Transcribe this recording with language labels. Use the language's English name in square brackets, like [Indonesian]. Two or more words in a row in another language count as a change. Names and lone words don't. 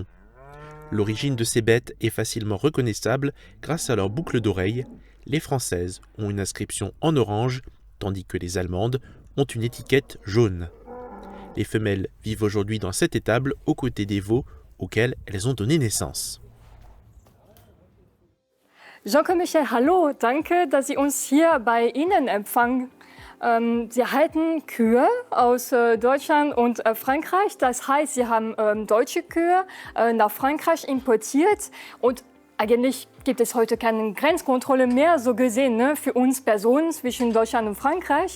[French] L'origine de ces bêtes est facilement reconnaissable grâce à leurs boucles d'oreilles. Les françaises ont une inscription en orange, tandis que les allemandes ont une étiquette jaune. Les femelles vivent aujourd'hui dans cet étable aux côtés des veaux auxquels elles ont donné naissance. Jean-Claude Michel, [German] hallo, danke, dass Sie uns hier bei Ihnen empfangen. Sie halten Kühe aus Deutschland und Frankreich. Das heißt, Sie haben deutsche Kühe nach Frankreich importiert. Und eigentlich gibt es heute keine Grenzkontrolle mehr, so gesehen, ne, für uns Personen zwischen Deutschland und Frankreich.